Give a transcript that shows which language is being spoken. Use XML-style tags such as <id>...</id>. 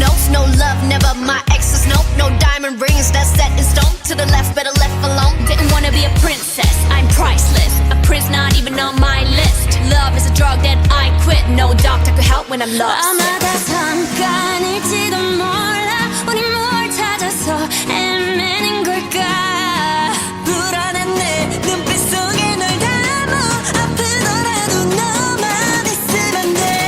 <en>No love, never my exes, nope. No diamond rings, that's set in stone. To the left, better left alone. Didn't wanna be a princess, I'm priceless. A prince not even on my list. Love is a drug that I quit. No doctor could help when I'm lost.</en> <ko>아마 다 잠깐일지도 몰라. 우리 뭘 찾아서 헤매는 걸까? 불안한 내 눈빛 속에 널 담아. 아프더라도 너만 있으면 돼.</ko>